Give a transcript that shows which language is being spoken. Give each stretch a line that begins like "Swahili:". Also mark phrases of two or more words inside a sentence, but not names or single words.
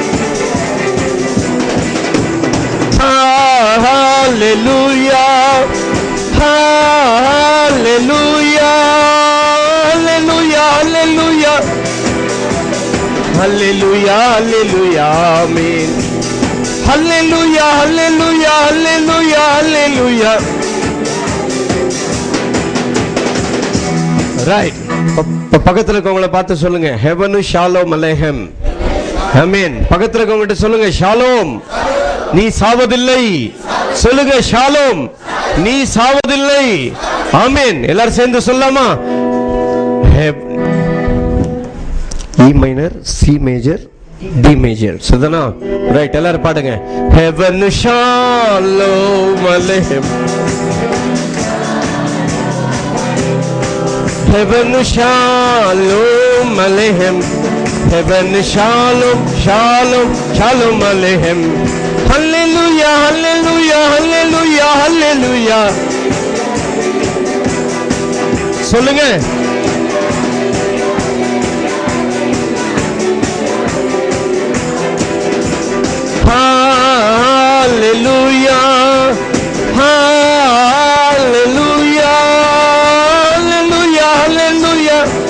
English: Hallelujah, hallelujah, hallelujah, hallelujah. Hallelujah, hallelujah, amen. Hallelujah, hallelujah, hallelujah, hallelujah. Right.
Tamil: பக்கத்துல இருக்கவங்கள பார்த்து சொல்லுங்க,
Hebrew: הבאנו שלום עליכם.
Tamil: ஆமென். பக்கத்துல இருக்கவங்ககிட்ட சொல்லுங்க, ஷாலோம், நீ சாவதில்லை. சொல்லுங்க, ஷாலோம், நீ சாவதில்லை. ஆமென். எல்லாரும் சேர்ந்து சொல்லலாமா?
English: E minor, C major, D major.
Tamil: சரிதானா? ரைட், எல்லாரும் பாடுங்க.
Hebrew: הבאנו שלום עליכם. הבאנו שלום עליכם. הבאנו שלום, שלום, שלום עליכם.
English: Hallelujah, hallelujah, hallelujah, hallelujah.
Tamil: சொல்லுங்க.
English: Hallelujah, hallelujah, hallelujah, hallelujah.